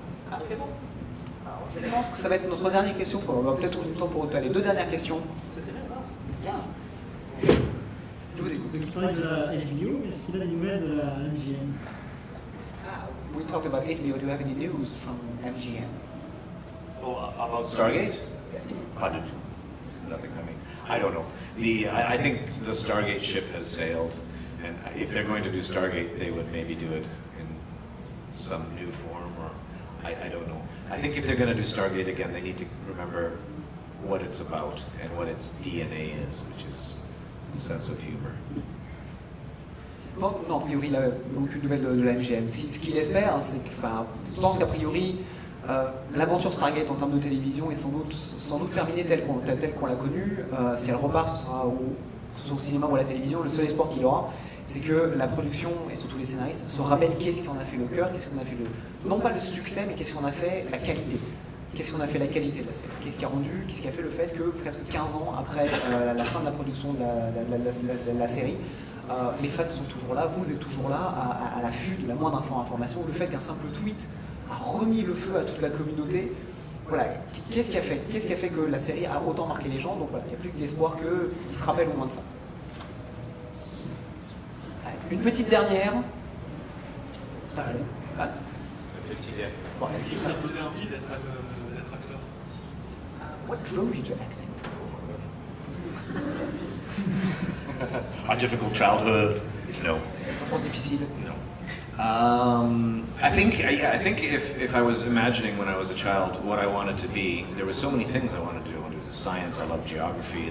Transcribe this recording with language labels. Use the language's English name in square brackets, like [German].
[French] Ah, c'est bon. Alors, je pense que ça va être notre dernière question. On va peut-être trouver du temps pour les deux dernières questions. Bien. Je vous écoute. Tu parlais de la HBO, est-ce qu'il y a des nouvelles de la MGM? [English] We talked about HBO. Do you have any news from MGM? Oh, about Stargate? Yes. Nothing. I mean, I don't know. I think the Stargate ship has sailed, and if they're going to do Stargate, they would maybe do it in some new form, or I don't know. I think if they're going to do Stargate again, they need to remember what it's about and what its DNA is, which is a sense of humor. [French] Bon, non, a priori, il n'a aucune nouvelle de la MGM. Ce qu'il espère, c'est que, enfin, je pense qu'a priori, l'aventure Stargate en termes de télévision est sans doute terminée telle qu'on l'a connue. Si elle repart, ce sera au cinéma ou à la télévision. Le seul espoir qu'il aura, c'est que la production et surtout les scénaristes se rappellent qu'est-ce qui en a fait le cœur, qu'est-ce qu'on a fait non pas le succès, mais qu'est-ce qu'on a fait la qualité. Qu'est-ce qu'on a fait la qualité de la série? Qu'est-ce qui a fait le fait que presque 15 ans après la fin de la production de la série, les fans sont toujours là, vous êtes toujours là, à l'affût de la moindre information. Le fait qu'un simple tweet a remis le feu à toute la communauté, voilà, qu'est-ce qui a fait que la série a autant marqué les gens? Donc voilà, il n'y a plus que d'espoir qu'ils se rappellent au moins de ça. Allez, une petite dernière. Allez. Ah. Bon, est-ce qu'il Qui vous a donné envie d'être acteur? [English] What drove you to acting? A difficult childhood? No. [French] Enfance difficile? [English] No. I think if I was imagining when I was a child what I wanted to be, there were so many things I wanted to do. I wanted to do science. I loved geography.